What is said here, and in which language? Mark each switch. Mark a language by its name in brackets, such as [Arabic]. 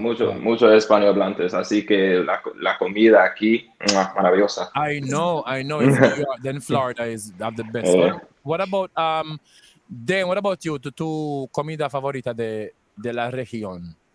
[Spanish] Mucho hispanohablantes, así que la comida aquí, maravillosa. [English] I know. Then Florida is have the best. What about Dan? What about you? [Spanish] Tu comida favorita de la región?